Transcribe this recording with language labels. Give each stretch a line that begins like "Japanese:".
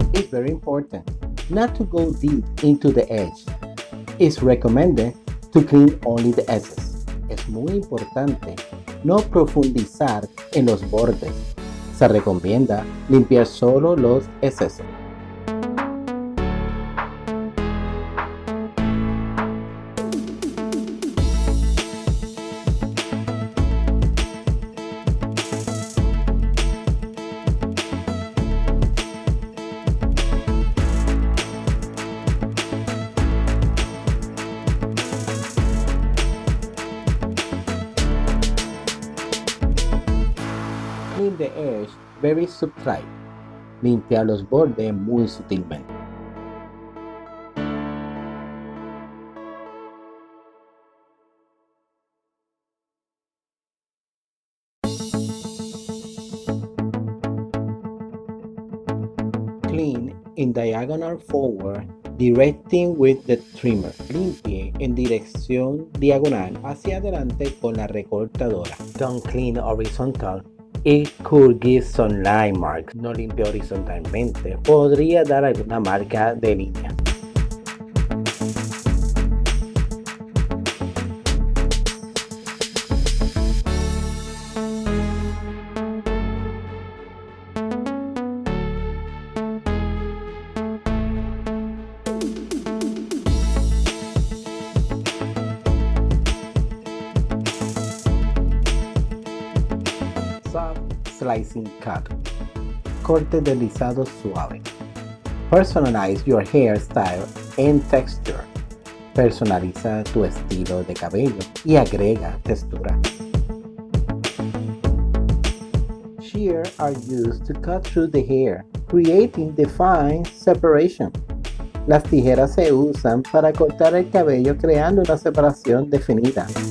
English: very important not to go deep into the edge. It's recommended to clean only the edges.
Spanish: Es muy importante no profundizar en los bordes. Se recomienda limpiar solo los excesos.
English: Clean the edge very subtly.
Spanish: Limpia los bordes muy sutilmente.
English: Clean in diagonal forward, directing with the trimmer.
Spanish: Limpie en dirección diagonal hacia adelante con la recortadora.
English: Don't clean horizontal. It could give some line marks.
Spanish: No limpia horizontalmente. Podría dar alguna marca de línea.
English: Soft slicing cut.
Spanish: Corte deslizado suave.
English: Personalize your hairstyle and texture.
Spanish: Personaliza tu estilo de cabello y agrega textura.
English: Shears are used to cut through the hair, creating defined separation.
Spanish: Las tijeras se usan para cortar el cabello creando una separación definida.